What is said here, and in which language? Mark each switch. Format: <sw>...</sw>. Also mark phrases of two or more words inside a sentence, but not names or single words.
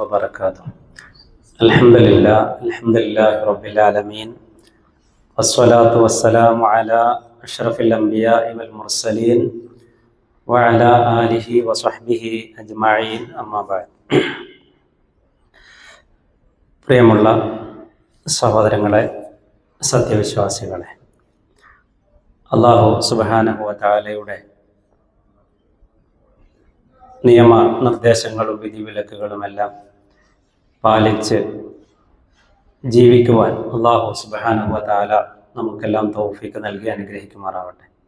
<ar>وبركاته. الحمد لله رب العالمين والصلاة والسلام على أشرف الأنبياء والمرسلين وعلى آله وصحبه أجمعين أما بعد.</ar> <ml>പ്രിയമുള്ള സഹോദരങ്ങളെ, സത്യവിശ്വാസികളെ, അല്ലാഹു സുബ്ഹാനഹു വ തആലയുടെ നിയമ നിർദ്ദേശങ്ങളും വിധിവിലക്കുകളുമെല്ലാം പാലിച്ച് ജീവിക്കുവാൻ അല്ലാഹു</ml> <ar>سبحانه وتعالى</ar> <ml>നമുക്കെല്ലാം തൗഫീഖ് നൽകി അനുഗ്രഹിക്കുമാറാവട്ടെ.</ml>